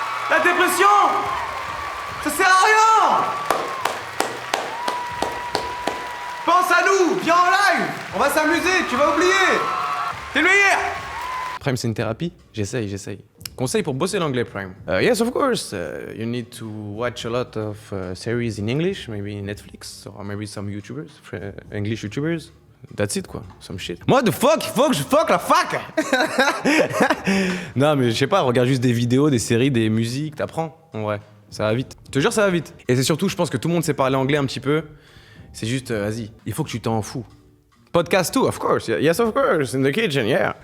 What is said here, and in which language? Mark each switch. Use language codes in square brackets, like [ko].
[fr] La dépression, ça sert à rien! Pense à nous, viens en live! On va s'amuser, tu vas oublier! T'es le meilleur! Prime, c'est une thérapie? J'essaye. Conseil pour bosser l'anglais, Prime. [en] Yes, of course. You need to watch a lot of series in English, maybe Netflix, or maybe some YouTubers, English YouTubers. That's it, [fr] quoi. [en] Some shit. [fr] Moi, [en] the fuck, [fr] il faut que je fuck la fac. Non, mais je sais pas, regarde juste des vidéos, des séries, des musiques, t'apprends. En vrai, ça va vite. Je te jure, ça va vite. Et c'est surtout, je pense que tout le monde sait parler anglais un petit peu. C'est juste, vas-y, il faut que tu t'en fous. [en] Podcast too, of course. Yes, of course. In the kitchen, yeah.